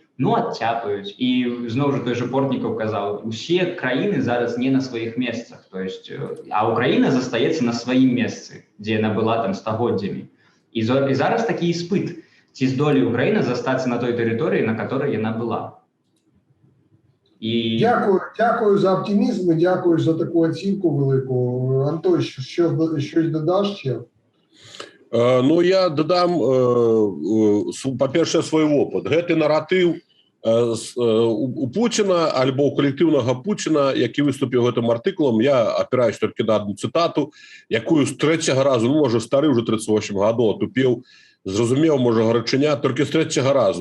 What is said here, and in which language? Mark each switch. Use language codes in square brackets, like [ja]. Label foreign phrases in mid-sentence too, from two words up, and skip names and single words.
[be] Ну, адцяпаюць. І зноў жа той жа Портнікаў казаў, усе краіны зараз не на сваіх месцах, [ru] то есть, [be] а Украіна застаецца на сваім месцы, дзе яна была там стагоддзямі. І зараз такі іспыт, ці здолее Украіна застацца на той тэрыторыі, на которой яна была. І... [uk] Дякую за оптимізм і дякую за таку оцінку велику. Антон, щось додаш ще? Ну, я додам, [be] па-першае, свой опыт. Гэты наратыў у Пуціна, альбо у калектыўнага Пуціна, які выступіў гэтым артыкулам, я апіраюсь толькі на одну цытату, якую з трэцяга разу, ну, можа, стары уже 38 гадоў атупеў, зразумеў, можа, гарачыня, толькі з трэцяга разу.